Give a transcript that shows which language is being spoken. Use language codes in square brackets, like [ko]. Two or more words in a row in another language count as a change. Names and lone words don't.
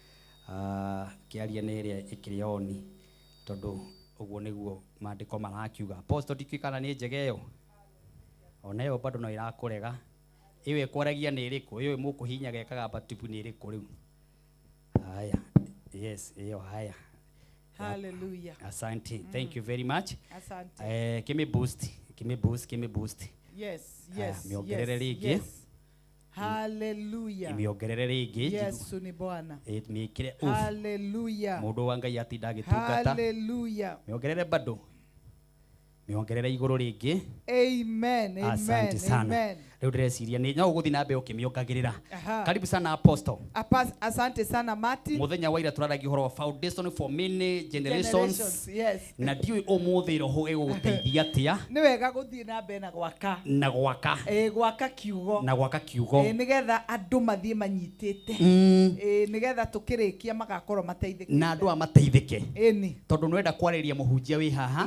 [ki] kiaria ni iria ikirioni tondu uguo niguo maandiko marakiuga apostle ndikikana ni njegeyo ona yo bado no irakurega iwe kwaragia ni iriku iwe mukuhinya gekaga batipu ni iriku riu haya yes iyo haya hallelujah [en] asante thank you very much [sw] asante [en] give me boost yes [ki] miongerere rigi [en] yes hallelujah [ki] miongerere rigi [sw] Yesu ni Bwana [ki] mikire hallelujah mundu wa Ngai atinda agitungata hallelujah miongerere bado miongerere iguru rigi amen [sw] asante sana amen [ki] riu direciria ni no guthi na mbe ukimiongagirira [sw] karibu sana [ki] apostle [sw] asante sana Martin [ki] muthenya wa ira turaragia horo [en] foundation for many generations yes [ki] na ndiu umuthi roho eguteithia atia ni wega guthie na mbe na gwaka gwaka kiugo nigetha andu mathie manyitite nigetha tukirikia magakorwo mateithike na andu amateithike eni tondu nwenda kwariria muhunjia wi haha